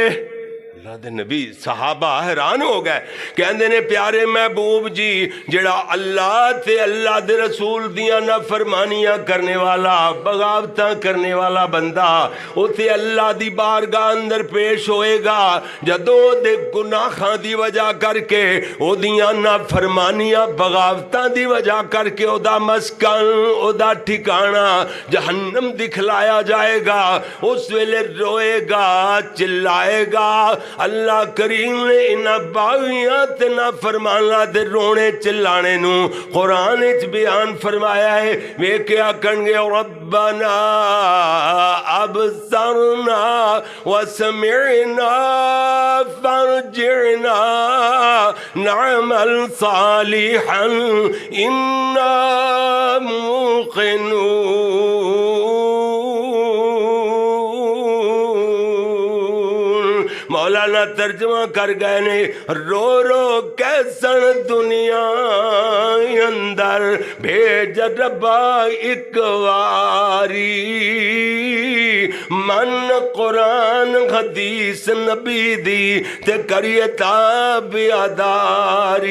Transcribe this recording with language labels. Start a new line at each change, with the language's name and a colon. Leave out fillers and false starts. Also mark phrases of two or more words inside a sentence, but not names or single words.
Punjabi: اللہ دے نبی صحابہ حیران ہو گئے, کہندے نے پیارے محبوب جی جڑا اللہ تے اللہ دے رسول دیاں نافرمانیاں کرنے والا بغاوتاں کرنے والا بندہ اوتے اللہ دی بارگاہ اندر پیش ہوئے گا جدوں دے گناہاں دی وجہ کر کے او دیاں نافرمانیاں بغاوتاں دی وجہ کر کے او دا مسکن او دا ٹھکانہ جہنم دکھلایا جائے گا. اس ویلے روئے گا, چلائے گا. اللہ کریم نے انہاں باغیاں تے نافرماناں دے رونے چلانے نو قرآن وچ بیان فرمایا ہے. ویکھیا کنگے
Arabic: ربنا ابصرنا وسمعنا فارجعنا نعمل صالحا انا موقنون.
Punjabi: مولانا ترجمہ کر گئے نے رو رو کیسن دنیا اندر بھیج ربا ایک واری, من قرآن حدیث نبی دی تے کریے تابعداری.